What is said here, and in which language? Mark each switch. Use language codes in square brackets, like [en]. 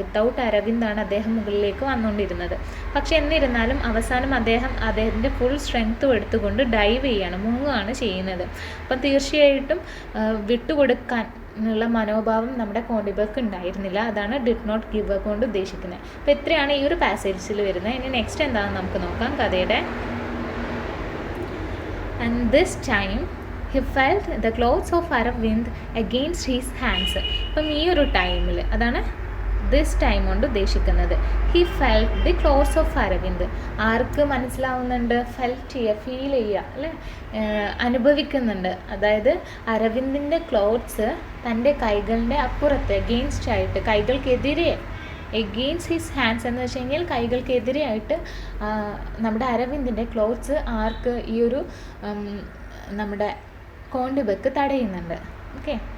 [ml] Without അരവിന്ദാണ് അദ്ദേഹം മുകളിലേക്ക് വന്നുകൊണ്ടിരുന്നത്. പക്ഷെ എന്നിരുന്നാലും അവസാനം അദ്ദേഹത്തിൻ്റെ ഫുൾ സ്ട്രെങ്ത്തും എടുത്തുകൊണ്ട് ഡൈവ് ചെയ്യാണ്, മുങ്ങുകയാണ് ചെയ്യുന്നത്. അപ്പം തീർച്ചയായിട്ടും വിട്ടുകൊടുക്കാൻ ഉള്ള മനോഭാവം നമ്മുടെ കോണ്ടിബക്ക് ഉണ്ടായിരുന്നില്ല. അതാണ് [en] did not give up [ml] കൊണ്ട് ഉദ്ദേശിക്കുന്നത്. അപ്പോൾ ഇത്രയാണ് ഈ ഒരു പാസേജിൽ വരുന്നത്. ഇനി നെക്സ്റ്റ് എന്താണെന്ന് നമുക്ക് നോക്കാം കഥയുടെ. [en] And this time he felt the clothes of Aravind against his hands. [ml] അപ്പം ഈ ഒരു ടൈമിൽ, അതാണ് ദിസ് ടൈം കൊണ്ട് ഉദ്ദേശിക്കുന്നത്. [en] He felt the clothes of Aravind. [ml] ആർക്ക് മനസ്സിലാവുന്നുണ്ട്? ഫീൽ ചെയ്യുക അല്ലേ, അനുഭവിക്കുന്നുണ്ട്. അതായത് അരവിന്ദിൻ്റെ ക്ലോത്ത്സ് തൻ്റെ കൈകളുടെ അപ്പുറത്ത് എഗെയിൻസ്റ്റ് ആയിട്ട്, കൈകൾക്കെതിരെ, [en] against his hands [ml] എന്ന് വെച്ച് കഴിഞ്ഞാൽ കൈകൾക്കെതിരെയായിട്ട് നമ്മുടെ അരവിന്ദിൻ്റെ ക്ലോത്ത്സ് ആർക്ക്, ഈ ഒരു നമ്മുടെ കോണ്ടിബക്ക് തടയുന്നുണ്ട്. ഓക്കെ.